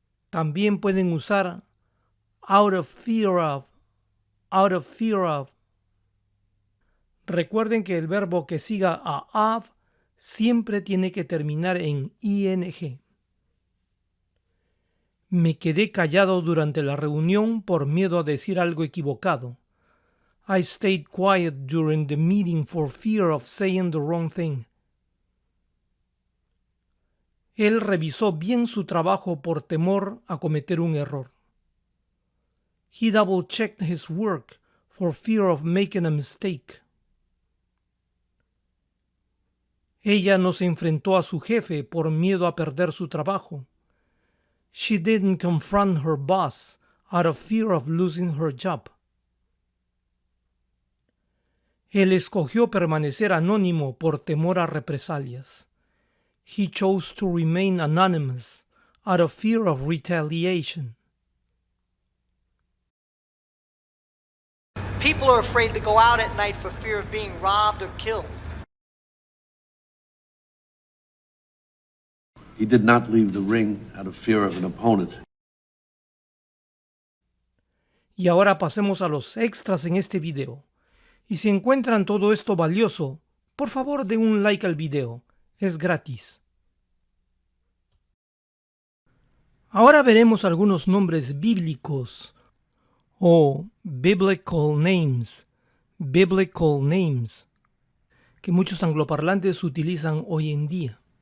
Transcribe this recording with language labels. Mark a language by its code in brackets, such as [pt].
[es] También pueden usar [en] out of fear of, out of fear of. [es] Recuerden que el verbo que siga a of siempre tiene que terminar en ing. Me quedé callado durante la reunión por miedo a decir algo equivocado. [en] I stayed quiet during the meeting for fear of saying the wrong thing. [es] Él revisó bien su trabajo por temor a cometer un error. [en] He double-checked his work for fear of making a mistake. [es] Ella no se enfrentó a su jefe por miedo a perder su trabajo. [en] She didn't confront her boss out of fear of losing her job. [es] Él escogió permanecer anónimo por temor a represalias. [en] He chose to remain anonymous out of fear of retaliation. People are afraid to go out at night for fear of being robbed or killed. He did not leave the ring out of fear of an opponent. [es] Y ahora pasemos a los extras en este video. Y si encuentran todo esto valioso, por favor den un like al video. Es gratis. Ahora veremos algunos nombres bíblicos o biblical names, que muchos angloparlantes utilizan hoy en día.